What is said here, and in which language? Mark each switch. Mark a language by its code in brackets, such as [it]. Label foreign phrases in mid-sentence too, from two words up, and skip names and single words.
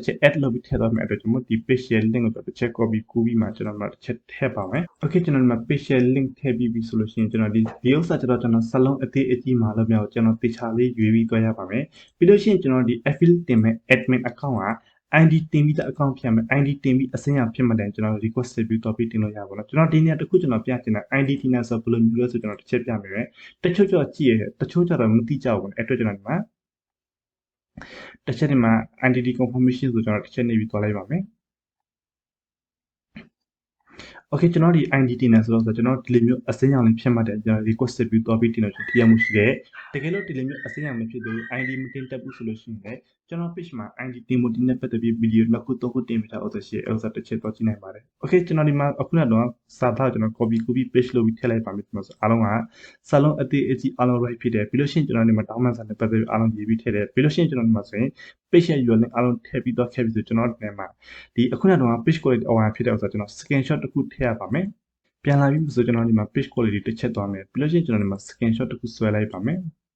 [my] ချက် add လုပ်ပြီးထည့်သွားမယ်အတွက်ကျွန်တော်ဒီ page ရဲ့ link ကိုတစ်ချက် copy ကူးပြီးမှကျွန်တော်တစ်ချက်ထည့်ပါမယ် okay ကျွန်တော်ဒီမှာ page ရဲ့ link ထည့်ပြီး ပြီဆိုလို့ရှိရင်ကျွန်တော်ဒီဥစ္စာကျွန်တော်စလုံးအသေးအကြီးမှာလို့မရဘူးကျွန်တော်တခြားလေးရွေးပြီးသွားရပါမယ်ပြီးလို့ရှိရင်ကျွန်တော်ဒီ affiliate တင်မဲ့ [en] admin account [my] ကID တင်ပြီးတဲ့ account ဖြစ်မယ် ID တင်ပြီးအစင်းရဖြစ်မှတယ်ကျွန်တော် [en] request review topic [my] တင်လို့ရပါတော့ကျွန်တော်ဒီနေ့တစ်ခုကျွန်တော်ပြချင်တာ ID တင်တာဆိုဘယ်လိုမျိုးလဲဆိုကျွန်တော်တစ်ချက်ပြမယ်ပဲတချို့ကြည့်ရတချို့ကြတော့မသိကြဘူးအဲ့အတွက်ကျွန်တော်ဒီမှာတစ်ချက်ဒီမှာ [en] identity confirmation [my] ဆိုကျွန်တော်တစ်ချက်နေပြီးသွားလိုက်ပါမယ် โอเคကျွန်တော်ဒီ identity နဲ့ဆိုတော့ကျွန်တော်ဒီလိုမျိုးအစင်းရောင်လေးဖြစ်မှတ်တယ်ကျွန်တော် [en] request review topic [my] တင်လို့ကျွန်တော်တရားမှုရှိတယ်တကယ်လို့ဒီလိုမျိုးအစင်းရောင်မဖြစ်သေးဘူး ID မတင်တက်ဘူးဆို လို့ရှိရင်လည်းကျွန်တော် page မှာ ID တင်မှုတင်တဲ့ပတ်သက်ပြီး video နှစ်ခုသုံးခုတင်ပြထားအောင်ဆိုရှင်အဲ့ဒါတစ်ချက်တော့ကြည့်နိုင်ပါတယ်โอเคကျွန်တော်ဒီမှာအခုနကတော့စာသားကျွန်တော် [en] copy page [my] လုပ်ပြီးထည့်လိုက်ပါမယ်ကျွန်တော်ဆိုအားလုံးကစာလုံးအသေးအကြီးအားလုံး right ဖြစ်တယ်ပြီးလို့ရှိရင်ကျွန်တော်ဒီမှာတောင်းပန်စာနဲ့ပတ်သက်ပြီးအားလုံးရေးပြီးထည့်တယ်ပြီးလို့ရှိရင်ကျွန်တော်ဒီမှာဆိုရင် page ရဲ့ URL အားလုံးထည့်ပြီးတော့ခဲ့ပြီဆိုကျွန်တော်ဒီမှာဒီအခုနကတော့ [en] page quality [my] အဝါဖြစ်တဲ့ဥစ္စာကျွန်တော် screenshot တစ်ခုထည့်ရပါမယ်ပြန်လာပြီဆိုကျွန်တော်ဒီမှာ [en] page quality [my] တစ်ချက်သွားမယ်ပြီးလို့ရှိရင်ကျွန်တော်ဒီမှာ screenshot တစ်ခုဆွဲလိုက်ပါမယ်